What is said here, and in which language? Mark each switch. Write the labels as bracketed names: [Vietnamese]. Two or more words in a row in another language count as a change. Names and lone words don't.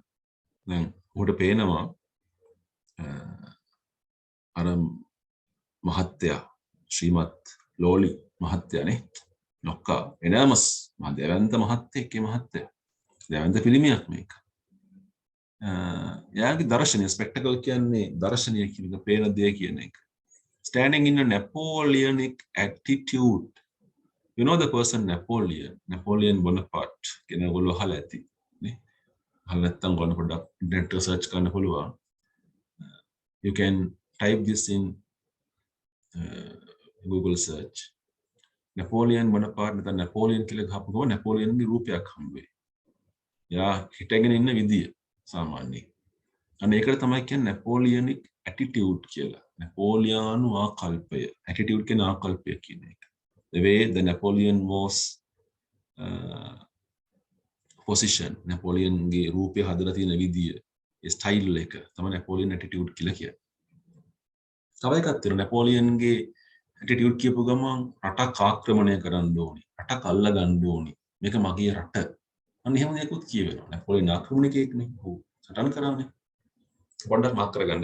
[English] Then, [Sinhala] උඩ පේනවා අර මහත්තයා ශ්‍රීමත් ලෝලි මහත්තයානේ නොක්කා enormous මහ දෙවන්ත මහත්තයෙක් ඒ මහත්තයා. දෙවන්ත පිළිමයක් මේක. යාගේ දර්ශනය ස්පෙක්ටකල් කියන්නේ දර්ශනය කියන එක පේන දේ කියන එක. [English] Standing in a Napoleonic attitude. You know the person Napoleon Bonaparte. [Sinhala] කියන ඔයගොල්ලෝ අහලා ඇති නේ. අහලා නැත්නම් ඔයගොල්ලෝ පොඩ්ඩක් ඉන්ටර්නෙට් එක සර්ච් කරන්න පුළුවන්. [English] You can type this in Google search. [Sinhala] Napoleon Bonaparte නැත්නම් Napoleon කියලා ගහපු ගමන් Napoleonගේ රූපයක් හම්බ වෙයි. යා හිටගෙන ඉන්න විදිය සාමාන්‍යයෙන්. අන්න ඒකට තමයි කියන්නේ [English] Napoleonic attitude [Sinhala] කියලා. Napoleonu ආකල්පය. Attitude කියන ආකල්පය කියන එක. [English] The way the Napoleon was position, [Sinhala] Napoleonගේ රූපය හදලා තියෙන විදිය, ඒ ස්ටයිල් එක තමයි [English] Napoleon attitude [Sinhala] කියලා කියන්නේ. තව එකක් තියෙනවා නැපෝලියන්ගේ ඇටිටියුඩ් කියපු ගමන් රටක් ආක්‍රමණය කරන්න ඕනි. රටක් අල්ල ගන්න ඕනි. මේක මගේ රට. අන්න එහෙම දෙයක්වත් කියවෙනවා. නැපෝලියන් ආක්‍රමණිකයෙක්නේ. ඔව්. සටන් කරානේ. පොඩ්ඩක් මාක් කරගන්න.